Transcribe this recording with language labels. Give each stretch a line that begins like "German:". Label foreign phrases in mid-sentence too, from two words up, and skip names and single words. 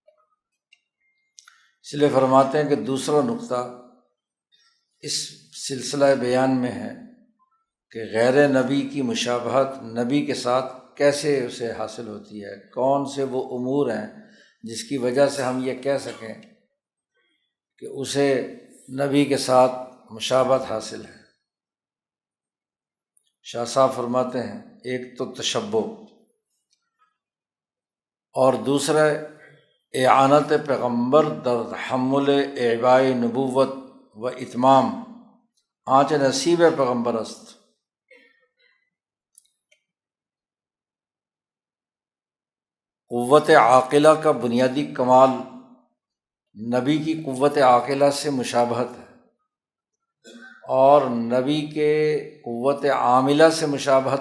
Urdu: اس لیے فرماتے ہیں کہ دوسرا نقطہ اس سلسلہ بیان میں ہے کہ غیر نبی کی مشابہت نبی کے ساتھ کیسے اسے حاصل ہوتی ہے، کون سے وہ امور ہیں جس کی وجہ سے ہم یہ کہہ سکیں کہ اسے نبی کے ساتھ مشابہت حاصل ہے۔ شاہ صاحب فرماتے ہیں ایک تو تشبہ، اور دوسرا
Persian: اعانت پیغمبر در تحمل اعباء نبوت و اتمام آنچ نصیب پیغمبر است۔
Urdu: قوت عاقلہ کا بنیادی کمال نبی کی قوت عاقلہ سے مشابہت ہے، اور نبی کے قوت عاملہ سے مشابہت